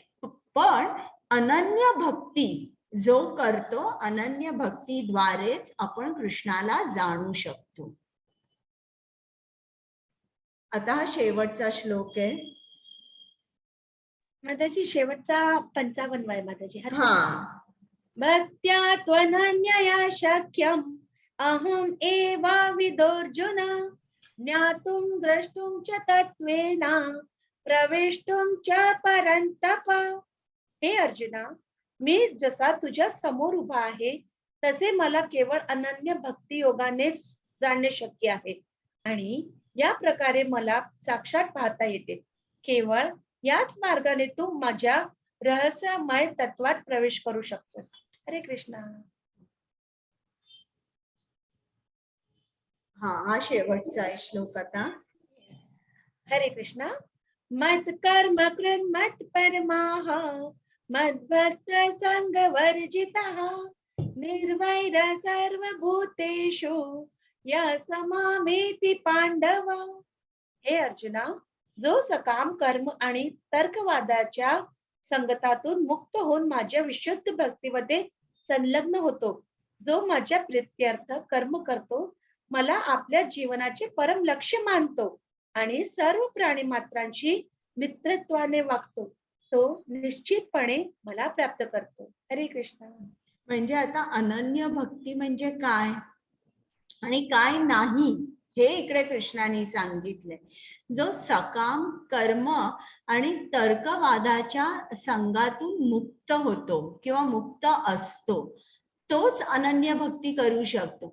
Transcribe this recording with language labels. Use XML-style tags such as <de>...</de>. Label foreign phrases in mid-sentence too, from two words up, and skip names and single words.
<mr>पण अनन्य भक्ती जो करतो, अनन्य भक्तीद्वारेच आपण कृष्णाला जाणू शकतो. आता हा शेवटचा श्लोक आहे. माताजी शेवटचा 55 आहे माताजी. हा.</mr> <sa>भक्त्या त्वनन्यया शक्यम अहम एवा विदोर्जुन ज्ञातुं द्रष्टुं च तत्त्वेन प्रवेष्टुं च परन्तप.</sa> <mr>हे अर्जुना, मी जसा तुझ्या समोर उभा आहे तसे मला केवळ अनन्य भक्ती योगानेच जाणणे शक्य आहे आणि या प्रकारे मला साक्षात पाहता येते. केवळ याच मार्गाने तू माझ्या रहस्यमय तत्वात प्रवेश करू शकतोस. हरे कृष्णा. हा शेवटचा आहे श्लोक आता.</mr> <sa>हरे कृष्णा. मत कर्म कृत मत परमाः मद्भक्त संग वर्जितः निर्वैर सर्वभूतेषु या समामेति पांडव.</sa> <mr>हे अर्जुना, जो सकाम कर्म आणि तर्कवादाच्या संगतातून मुक्त होऊन माझ्या विशुद्ध भक्तीमध्ये संलग्न होतो, जो माझ्या प्रीत्यर्थ कर्म करतो, मला आपल्या जीवनाचे परम लक्ष्य मानतो आणि सर्व प्राणी मात्रांशी मित्रत्वाने वागतो, तो निश्चितपणे मला प्राप्त करतो. हरे कृष्ण. म्हणजे आता अनन्य भक्ती म्हणजे काय आणि काय नाही हे इकडे कृष्णाने सांगितलंय. जो सकाम कर्म आणि तर्कवादाच्या संघातून मुक्त होतो किंवा मुक्त असतो, तोच अनन्य भक्ती करू शकतो.</mr>